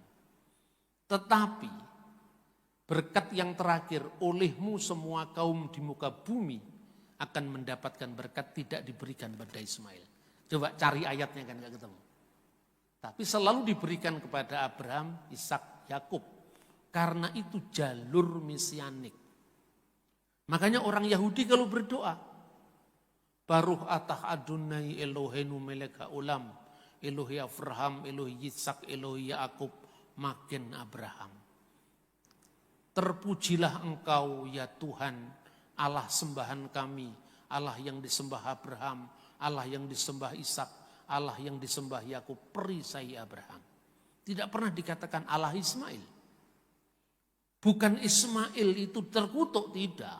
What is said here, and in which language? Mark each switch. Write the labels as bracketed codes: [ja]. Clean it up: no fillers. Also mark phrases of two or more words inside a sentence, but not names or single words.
[id] Tetapi berkat yang terakhir, olehmu semua kaum di muka bumi akan mendapatkan berkat tidak diberikan pada Ismail. Coba cari ayatnya kan gak ketemu. Tapi selalu diberikan kepada Abraham, Ishak, Yakub. Karena itu jalur mesianik. Makanya orang Yahudi kalau berdoa, [he] ברוך אתה אדוני אלוהינו מלך העולם, אלוהי אברהם, אלוהי יצחק, אלוהי יעקב, מגן אברהם. [id] Terpujilah engkau ya Tuhan, Allah sembahan kami, Allah yang disembah Abraham, Allah yang disembah Ishak, Allah yang disembah Yakub, perisai Abraham. Tidak pernah dikatakan Allah Ismail. Bukan Ismail itu terkutuk, tidak.